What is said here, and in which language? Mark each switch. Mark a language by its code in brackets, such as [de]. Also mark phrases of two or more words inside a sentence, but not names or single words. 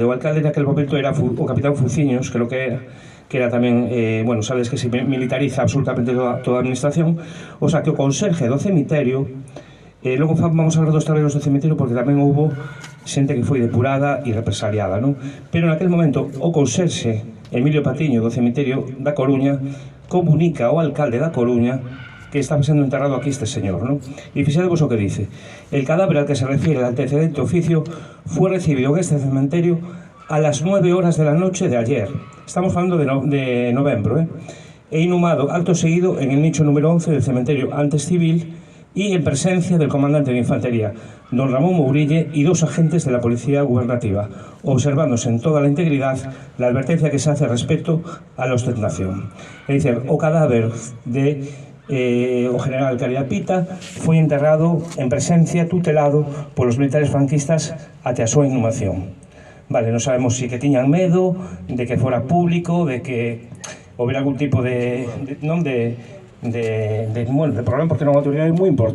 [gl] O alcalde naquele momento era o capitán Fuciños, creo que era tamén, bueno, sabes que se militariza absolutamente toda a administración, [es] o sea, [gl] que o conserje do cemiterio, logo [es] vamos a hablar [gl] dos tableros do cemiterio porque tamén houbo xente que foi depurada e represaliada, non? Pero naquele momento o conserxe Emilio Patiño do cemiterio da Coruña comunica ao alcalde da Coruña que estaba sendo enterrado aquí este señor, ¿no? [es] Y [gl] fixadevos o que [es] dice: el cadáver al que se refiere el antecedente oficio fue recibido en este cementerio a las 9 horas de la noche de ayer. Estamos hablando de [gl] novembro, e [es] inhumado acto seguido en el nicho número 11 del cementerio antes civil y en presencia del comandante de infantería, don Ramón Mourille, y 2 agentes de la policía gubernativa, observándose en toda la integridad la advertencia que se hace respecto a la ostentación. Es decir, [gl] o cadáver de o general Caridad Pita foi enterrado en presencia, tutelado polos militares franquistas até a súa inhumación. Vale, non sabemos se que tiñan medo de que fora público, de que houbera algún tipo de problema, porque era unha autoridade moi importante.